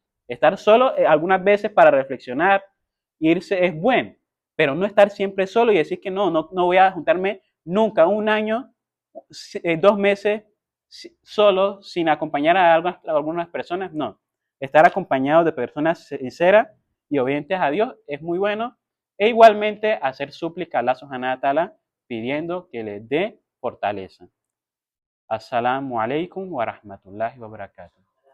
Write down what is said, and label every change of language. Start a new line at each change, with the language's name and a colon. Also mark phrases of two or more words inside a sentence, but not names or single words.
Spanish: Estar solo algunas veces para reflexionar, irse es bueno, pero no estar siempre solo y decir que no voy a juntarme nunca, un año, 2 meses solo, sin acompañar a algunas personas, no. Estar acompañado de personas sinceras y obedientes a Dios es muy bueno. E igualmente hacer súplica a
Arabic: الله سبحانه وتعالى
Spanish: pidiendo que les dé fortaleza.
Arabic: السلام عليكم ورحمة الله وبركاته.